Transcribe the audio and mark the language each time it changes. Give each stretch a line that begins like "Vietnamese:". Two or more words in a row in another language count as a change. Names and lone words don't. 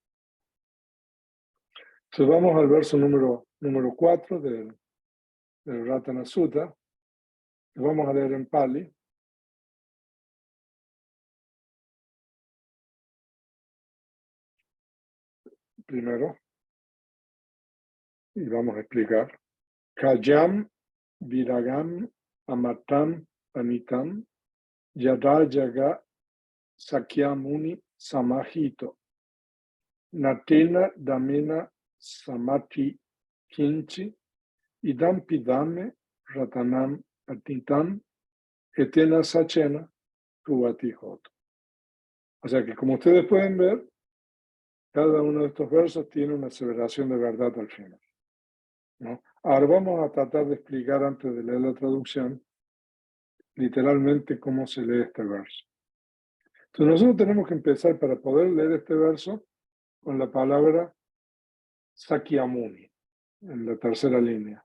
Spanish: Entonces vamos al verso número 4 del Ratanasutta. Vamos a leer en Pali. Primero, y vamos a explicar.
Pali: Kayam viragam amatam panitam yada yaga sakyamuni samahito natena damena samati kinchi idam pidame ratanam atitam etena sachena tuvatihoto.
Spanish: O sea que, como ustedes pueden ver, cada uno de estos versos tiene una aseveración de verdad al final, ¿no? Ahora vamos a tratar de explicar, antes de leer la traducción, literalmente cómo se lee este verso. Entonces nosotros tenemos que empezar, para poder leer este verso, con la palabra Sakyamuni, en la tercera línea.